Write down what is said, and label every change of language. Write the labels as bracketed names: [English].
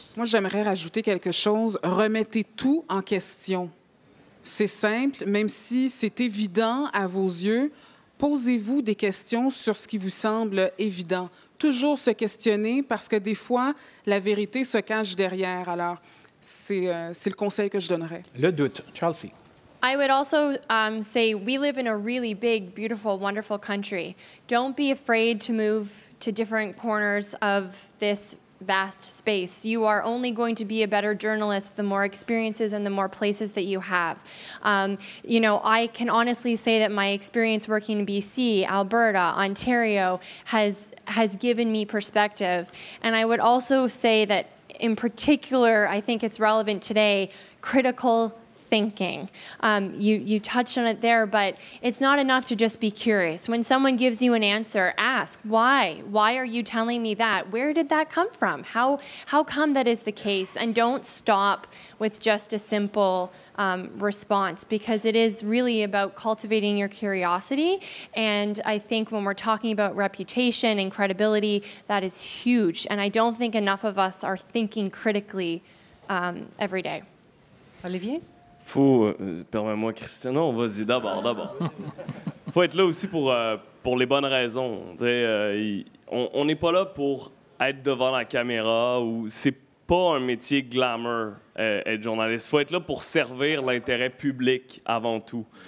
[French] Moi, j'aimerais rajouter quelque chose. Remettez tout en question. C'est simple, même si c'est évident à vos yeux, posez-vous des questions sur ce qui vous semble évident. Toujours se questionner parce que des fois, la vérité se cache derrière. Alors, c'est le conseil que je donnerais. Le doute. Chelsea. [English] I would also say we live in a really big, beautiful, wonderful country. Don't be afraid to move to different corners of this vast space. You are only going to be a better journalist the more experiences and the more places that you have. I can honestly say that my experience working in BC, Alberta, Ontario has given me perspective. And I would also say that in particular, I think it's relevant today, critical thinking. You touched on it there, but it's not enough to just be curious. When someone gives you an answer, ask, why? Why are you telling me that? Where did that come from? How come that is the case? And don't stop with just a simple response, because it is really about cultivating your curiosity. And I think when we're talking about reputation and credibility, that is huge. And I don't think enough of us are thinking critically every day. Olivier? [French] Permets-moi, Christian. Non, vas-y, d'abord. Faut être là aussi pour pour les bonnes raisons. On n'est pas là pour être devant la caméra ou c'est pas un métier glamour, être journaliste. Il faut être là pour servir l'intérêt public avant tout.